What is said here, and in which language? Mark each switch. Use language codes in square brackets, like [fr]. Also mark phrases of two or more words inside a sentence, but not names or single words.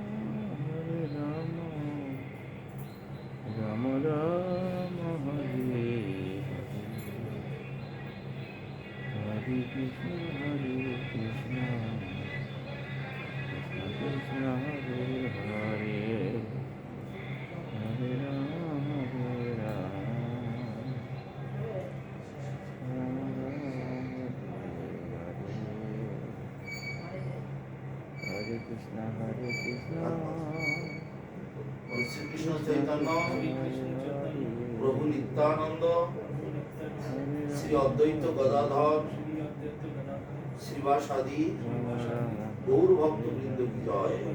[sa] Rama Rama Hare Hare, Hare Krishna Krishna Krishna Hare Hare, Hare Rama Rama Rama Hare Krishna [bn] শ্রীকৃষ্ণ চৈতন্য প্রভু নিত্যানন্দ শ্রী অদ্বৈত গদাধর শ্রীবাসাদি গৌর ভক্তবৃন্দ কি জয়।